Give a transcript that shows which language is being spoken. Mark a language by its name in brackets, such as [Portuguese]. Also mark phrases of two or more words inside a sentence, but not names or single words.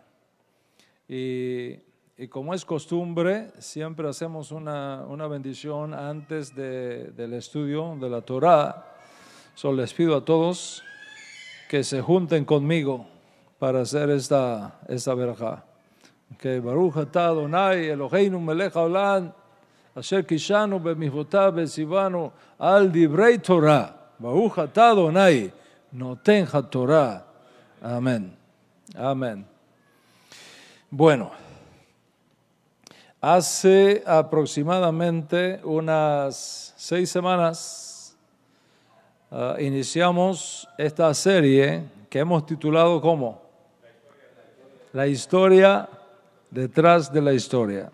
[Spanish] Y como es costumbre, siempre hacemos una bendición antes del estudio de la Torá. Solo les pido a todos que se junten conmigo para hacer esta verajá. [Hebrew] Que ברוך אתה אדוני אלוהינו מלך העולם אשר קידשנו במצוותיו וציוונו על דברי תורה. ברוך אתה אדוני נותן התורה. [Spanish] Amén. Amén. Bueno, hace aproximadamente unas 6 semanas iniciamos esta serie que hemos titulado como La historia detrás de la historia.